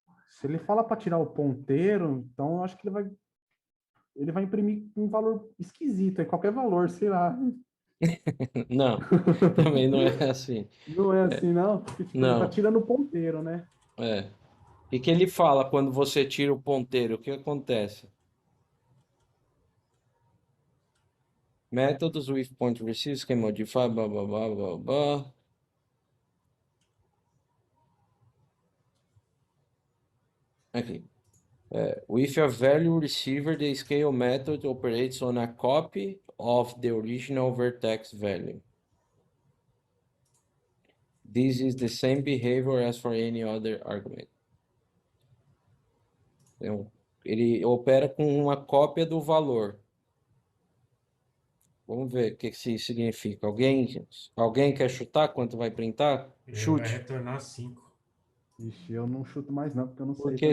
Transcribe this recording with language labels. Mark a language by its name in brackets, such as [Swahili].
[Portuguese] Se ele fala para tirar o ponteiro, então eu acho que ele vai imprimir um valor esquisito, é qualquer valor, sei lá. Não, também não é assim. Não é assim, não? Porque, tipo, ele tá Não, tirando o ponteiro, né? é. O que ele fala quando você tira o ponteiro? O que acontece? [English] Methods with pointer receivers can modify, blah, blah, blah, blah, blah. [Portuguese] Aqui. [English] With a value receiver, the scale method operates on a copy of the original vertex value. This is the same behavior as for any other argument. [Portuguese] Então, ele opera com uma cópia do valor. Vamos ver o que isso significa. Alguém quer chutar quanto vai printar? Ele vai Chute. retornar 5. Ixi, eu não chuto mais não, porque eu não Por sei